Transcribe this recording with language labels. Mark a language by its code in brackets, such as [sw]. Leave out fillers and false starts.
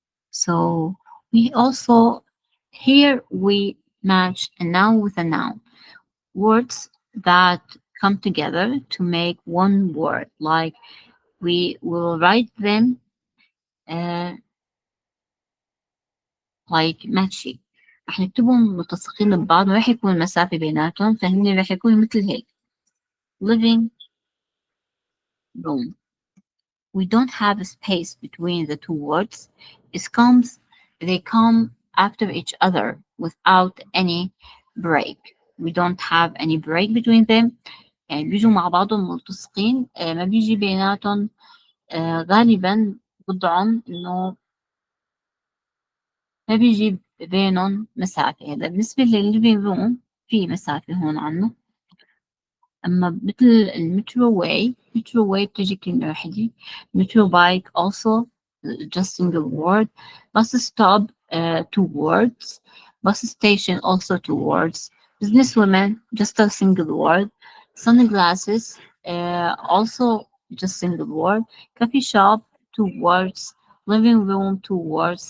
[en] So we also, here we match a noun with a noun. Words that come together to make one word. Like we will write them uh, like matchy. [ar] رح نكتبهم ملتصقين ببعض وراح يكون المسافة بيناتهم، فهن رح يكونوا مثل هيك. [en] Living room. We don't have a space between the two words. They come after each other without any break. We don't have any break between them. [ar] يعني بيجوا مع بعضهم ملتصقين، ما بيجي بيناتهم غالبا وضعهم انه ما بيجي بينهم مسافة. هذا بالنسبة للليفينج روم في مسافة هون عنه. أما مثل المترو واي بتجي كلمة واحدة. [en] Motorbike also just single word. Bus stop 2 words. Bus station also 2 words. Businesswoman just a single word. Sunglasses also just single word. Coffee shop 2 words. Living room 2 words.